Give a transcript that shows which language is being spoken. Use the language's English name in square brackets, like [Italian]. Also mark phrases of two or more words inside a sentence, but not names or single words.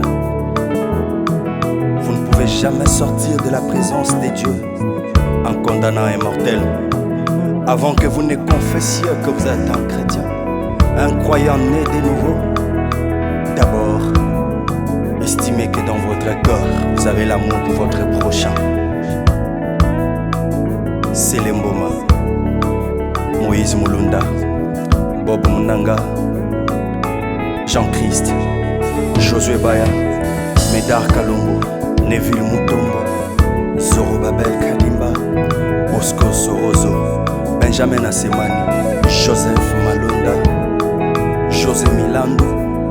[French] Vous ne pouvez jamais sortir de la présence de Dieu en condamnant un mortel avant que vous ne confessiez que vous êtes un chrétien, un croyant né de nouveau. D'abord, estimez que dans votre cœur, vous avez l'amour pour votre prochain. C'est l'emboma. Moïse Mulunda, Bob Munanga, Jean-Christ, Josué Baya, Médard Kalongo, Neville Mutombo, Zorobabel Kadimba, Bosco Sorozo, Benjamin Asemani, Joseph Malonda, José Milando,